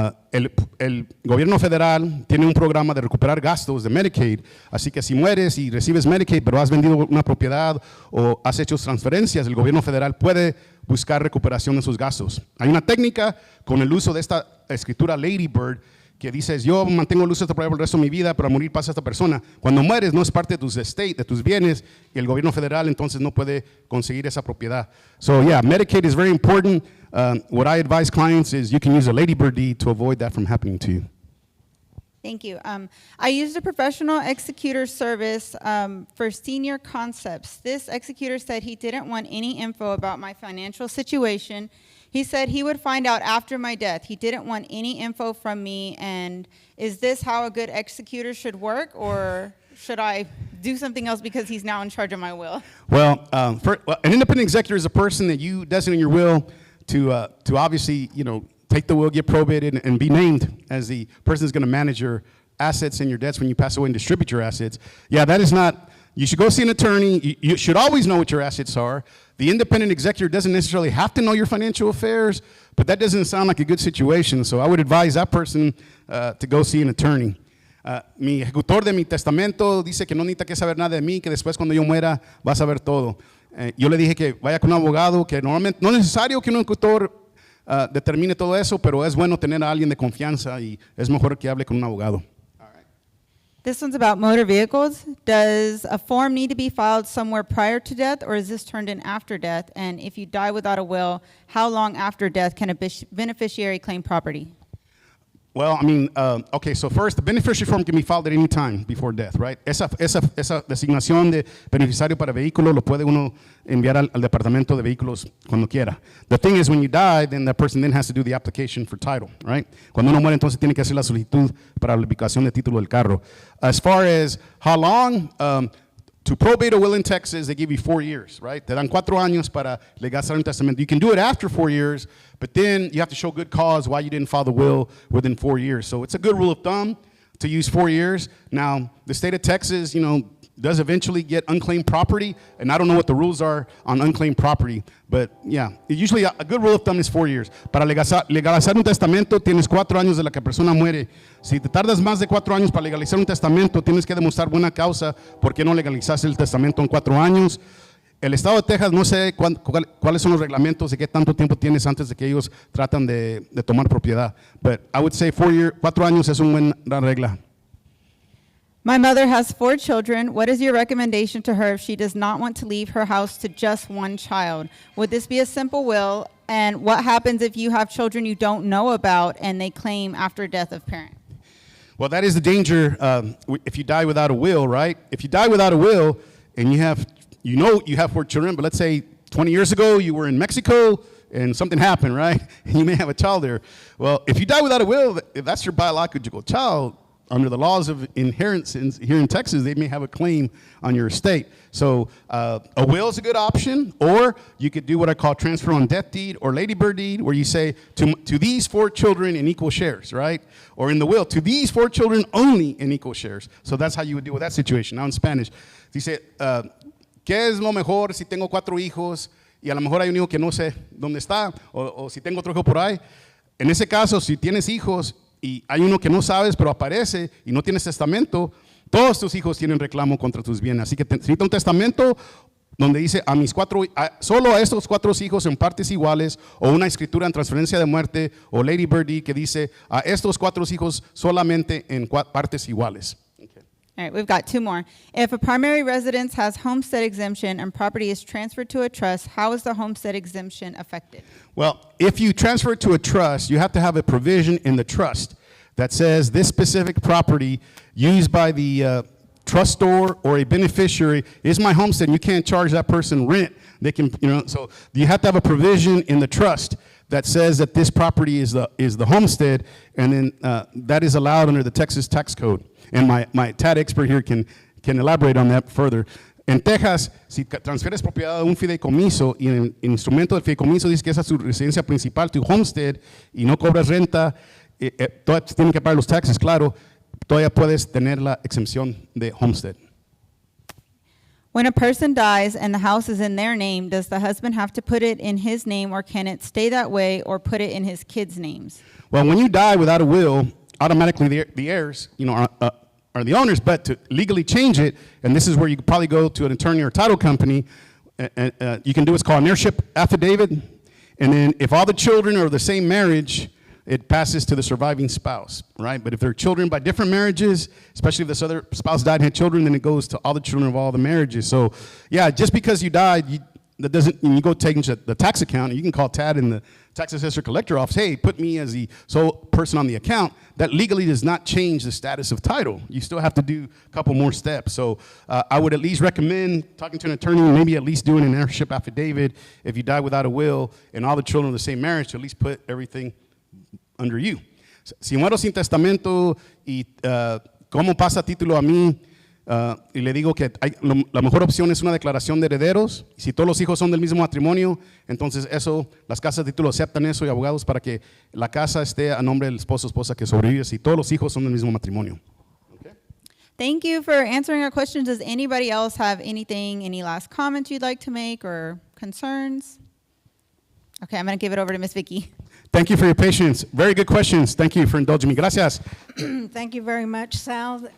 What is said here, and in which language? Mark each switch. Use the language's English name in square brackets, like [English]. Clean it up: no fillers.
[Spanish] El gobierno federal tiene un programa de recuperar gastos de Medicaid, así que si mueres y recibes Medicaid, pero has vendido una propiedad o has hecho transferencias, el gobierno federal puede buscar recuperación de sus gastos. Hay una técnica con el uso de esta escritura Lady Bird que dices, yo mantengo luz esta propiedad por el resto de mi vida, pero al morir pasa esta persona. Cuando mueres no es parte de tus estate, de tus bienes, y el gobierno federal entonces no puede conseguir esa propiedad. [English] So yeah, Medicaid is very important. What I advise clients is you can use a ladybird deed to avoid that from happening to you. Thank you. I used a professional executor service for senior concepts. This executor said he didn't want any info about my financial situation. He said he would find out after my death. He didn't want any info from me. And is this how a good executor should work, or should I do something else because he's now in charge of my will? Well, an independent executor is a person that you designate in your will to obviously, take the will, get probated, and be named as the person who's going to manage your assets and your debts when you pass away and distribute your assets. Yeah, that is not. You should go see an attorney. You should always know what your assets are. The independent executor doesn't necessarily have to know your financial affairs, but that doesn't sound like a good situation. So I would advise that person to go see an attorney. [Spanish] Mi ejecutor de mi testamento dice que no necesita que saber nada de mí, que después cuando yo muera va a saber todo. Yo le dije que vaya con un abogado, que normalmente no es necesario que un ejecutor determine todo eso, pero es bueno tener a alguien de confianza y es mejor que hable con un abogado. [English] This one's about motor vehicles. Does a form need to be filed somewhere prior to death, or is this turned in after death? And if you die without a will, how long after death can a beneficiary claim property? Well, I mean, okay, so first, the beneficiary form can be filed at any time before death, right? [Spanish] Esa designación de beneficiario para vehículo lo puede uno enviar al departamento de vehículos cuando quiera. [English] The thing is, when you die, then that person then has to do the application for title, right? [Spanish] Cuando uno muere, entonces tiene que hacer la solicitud para la aplicación de título del carro. [English] As far as how long, to probate a will in Texas, they give you 4 years, right? [Spanish] Te dan 4 años para legalizar un testamento. [English] You can do it after 4 years, but then you have to show good cause why you didn't file the will within 4 years. So it's a good rule of thumb to use 4 years. Now, the state of Texas, does eventually get unclaimed property, and I don't know what the rules are on unclaimed property, but yeah, usually a good rule of thumb is 4 years. [Spanish] Para legalizar un testamento, tienes 4 años de la que la persona muere. Si te tardas más de 4 años para legalizar un testamento, tienes que demostrar buena causa por qué no legalizaste el testamento en 4 años. El estado de Texas, no sé cuáles son los reglamentos de qué tanto tiempo tienes antes de que ellos tratan de tomar propiedad, [English] but I would say [Spanish] 4 años es una buena regla. [English] My mother has 4 children. What is your recommendation to her if she does not want to leave her house to just one child? Would this be a simple will? And what happens if you have children you don't know about and they claim after death of parent? Well, that is the danger if you die without a will, right? If you die without a will and you have 4 children, but let's say 20 years ago you were in Mexico and something happened, right? And you may have a child there. Well, if you die without a will, if that's your biological child, under the laws of inheritance here in Texas, they may have a claim on your estate. So a will is a good option, or you could do what I call transfer on death deed or ladybird deed, where you say to these 4 children in equal shares, right? Or in the will, to these 4 children only in equal shares. So that's how you would deal with that situation. Now in Spanish, [Spanish] dice, ¿qué es lo mejor si tengo 4 hijos y a lo mejor hay un hijo que no sé dónde está, o si tengo otro hijo por ahí? En ese caso, si tienes hijos y hay uno que no sabes, pero aparece y no tienes testamento, todos tus hijos tienen reclamo contra tus bienes. Así que necesita un testamento donde dice solo a estos 4 hijos en partes iguales, o una escritura en transferencia de muerte, o Lady Birdie que dice a estos 4 hijos solamente en partes iguales. [English] Okay. All right, we've got 2 more. If a primary residence has homestead exemption and property is transferred to a trust, how is the homestead exemption affected? Well, if you transfer it to a trust, you have to have a provision in the trust that says this specific property used by the trustor or a beneficiary is my homestead. You can't charge that person rent. They can, so you have to have a provision in the trust that says that this property is the homestead, and then that is allowed under the Texas tax code. And my TAD expert here can elaborate on that further. [Spanish] En Texas, si transfieres propiedad a un fideicomiso y en el instrumento del fideicomiso dice que esa es su residencia principal, tu homestead, y no cobras renta, todavía tienen que pagar los taxes, claro, todavía puedes tener la exempción de homestead. [English] When a person dies and the house is in their name, does the husband have to put it in his name, or can it stay that way, or put it in his kids' names? Well, when you die without a will, automatically the heirs, are the owners, but to legally change it, and this is where you could probably go to an attorney or a title company, you can do what's called an heirship affidavit, and then if all the children are the same marriage, it passes to the surviving spouse, right? But if there are children by different marriages, especially if this other spouse died and had children, then it goes to all the children of all the marriages. So, yeah, just because you died, that doesn't, when you go take the tax account, you can call Tad in the tax assessor collector office, hey, put me as the sole person on the account. That legally does not change the status of title. You still have to do a couple more steps. So I would at least recommend talking to an attorney, maybe at least doing an heirship affidavit if you die without a will and all the children of the same marriage, to at least put everything under you. [Spanish] Si muero sin testamento y cómo pasa título a mí, y le digo que la mejor opción es una declaración de herederos. Si todos los hijos son del mismo matrimonio, entonces eso, las casas de título aceptan eso y abogados para que la casa esté a nombre del esposo o esposa que sobrevive si todos los hijos son del mismo matrimonio. [English] Okay. Thank you for answering our questions. Does anybody else have anything, any last comments you'd like to make or concerns? Okay, I'm going to give it over to Ms. Vicky. Thank you for your patience. Very good questions. Thank you for indulging me. [Spanish] Gracias. [English] Thank you very much, Sal.